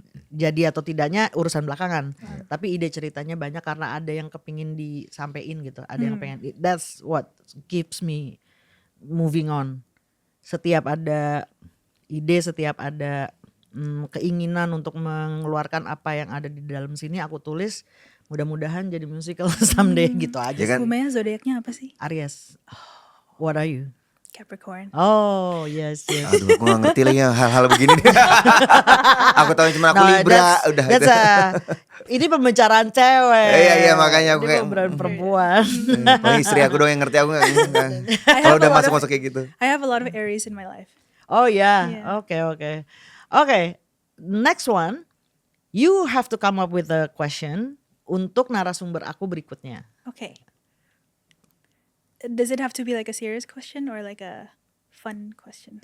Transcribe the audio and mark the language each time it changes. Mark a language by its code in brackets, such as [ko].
[id] Jadi atau tidaknya urusan belakangan. Tapi ide ceritanya banyak karena ada yang kepingin disampein gitu. Ada yang pengen. [en] That's what keeps me moving on. [id] Setiap ada ide, setiap ada keinginan untuk mengeluarkan apa yang ada di dalam sini, aku tulis. Mudah-mudahan jadi musical someday gitu aja. Ya kan? Bu Maya zodiaknya apa sih? [en] Aries. What are you? Capricorn. Oh yes. [id] Aduh, aku gak ngerti lagi hal-hal begini nih. Aku tahu cuma aku [en] No, [id] Libra, udah [en] that's [id] itu. Ini pembicaraan cewek. Iya, makanya aku Ini kayak pembicaraan perempuan. Paling istri aku doang yang ngerti, aku gak. Kalau udah masuk kayak gitu. [en] I have a lot of Aries in my life. [id] Oh ya, [en] Yeah. Oke. Next one, you have to come up with a question [id] untuk narasumber aku berikutnya. [en] Okay. Does it have to be like a serious question or like a fun question?